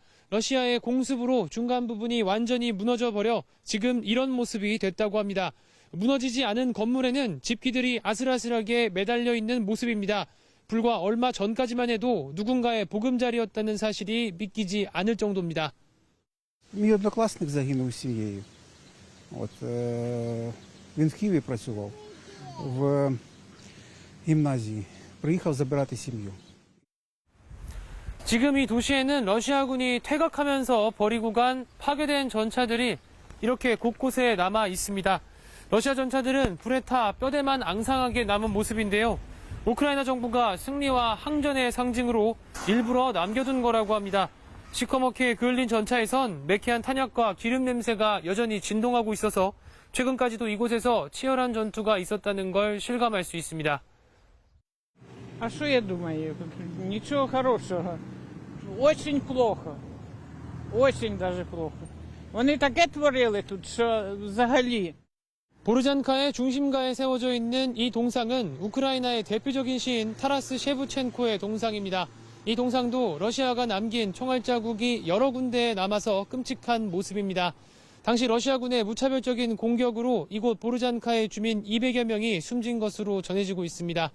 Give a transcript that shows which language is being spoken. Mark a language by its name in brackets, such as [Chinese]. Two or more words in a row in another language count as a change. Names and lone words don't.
[Korean] 러시아의 공습으로 중간 부분이 완전히 무너져 버려 지금 이런 모습이 됐다고 합니다. 무너지지 않은 건물에는 집기들이 아슬아슬하게 매달려 있는 모습입니다. 불과 얼마 전까지만 해도 누군가의 보금자리였다는 사실이 믿기지 않을 정도입니다. [Ukrainian] Мій однокласник загинув з сім'єю. Він в Києві працював в гімназії. Приїхав забирати сім'ю. [Korean] 지금 이 도시에는 러시아군이 퇴각하면서 버리고 간 파괴된 전차들이 이렇게 곳곳에 남아 있습니다. 러시아 전차들은 불에 타 뼈대만 앙상하게 남은 모습인데요. 우크라이나 정부가 승리와 항전의 상징으로 일부러 남겨둔 거라고 합니다. 시커멓게 그을린 전차에선 매캐한 탄약과 기름 냄새가 여전히 진동하고 있어서 최근까지도 이곳에서 치열한 전투가 있었다는 걸 실감할 수 있습니다. [Ukrainian] А що я думаю? Нічого хорошого. [Russian] Очень плохо. Очень даже плохо. [Ukrainian] Вони таке творили тут, що взагалі. [Korean] 보르잔카의 중심가에 세워져 있는 이 동상은 우크라이나의 대표적인 시인 타라스 셰브첸코의 동상입니다. 이 동상도 러시아가 남긴 총알 자국이 여러 군데에 남아서 끔찍한 모습입니다. 당시 러시아군의 무차별적인 공격으로 이곳 보르잔카의 주민 200여 명이 숨진 것으로 전해지고 있습니다.